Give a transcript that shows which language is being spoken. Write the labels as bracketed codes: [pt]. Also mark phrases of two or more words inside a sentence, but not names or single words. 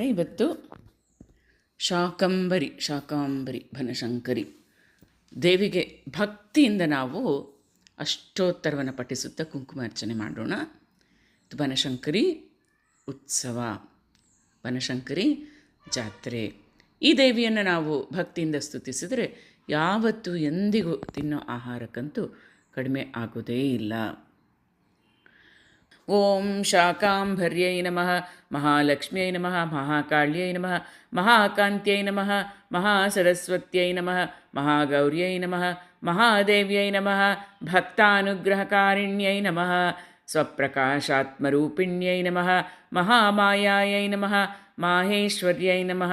[kn] ಇವತ್ತು ಶಾಕಾಂಬರಿ ಬನಶಂಕರಿ ದೇವಿಗೆ ಭಕ್ತಿಯಿಂದ ನಾವು ಅಷ್ಟೋತ್ತರವನ್ನು ಪಠಿಸುತ್ತಾ ಕುಂಕುಮಾರ್ಚನೆ ಮಾಡೋಣ. ಬನಶಂಕರಿ ಉತ್ಸವ, ಬನಶಂಕರಿ ಜಾತ್ರೆ. ಈ ದೇವಿಯನ್ನು ನಾವು ಭಕ್ತಿಯಿಂದ ಸ್ತುತಿಸಿದರೆ ಯಾವತ್ತೂ ಎಂದಿಗೂ ತಿನ್ನೋ ಆಹಾರಕ್ಕಂತೂ ಕಡಿಮೆ ಆಗೋದೇ ಇಲ್ಲ. [sa] ಓಂ ಶಾಕಾಂಭರ್ಯೈ ನಮಃ, ಮಹಾಲಕ್ಷ್ಮ್ಯೈ ನಮಃ, ಮಹಾಕಾಳ್ಯೈ ನಮಃ, ಮಹಾಕಾಂತ್ಯೈ ನಮಃ, ಮಹಾಸರಸ್ವತ್ಯೈ ನಮಃ, ಮಹಾಗೌರ್ಯೈ ನಮಃ, ಮಹಾದೇವ್ಯೈ ನಮಃ, ಭಕ್ತಾನುಗ್ರಹಕಾರಿಣ್ಯೈ ನಮಃ, ಸ್ವಪ್ರಕಾಶಾತ್ಮರೂಪಿಣ್ಯೈ ನಮಃ, ಮಹಾಮಾಯಾಯೈ ನಮಃ, ಮಾಹೇಶ್ವರ್ಯೈ ನಮಃ,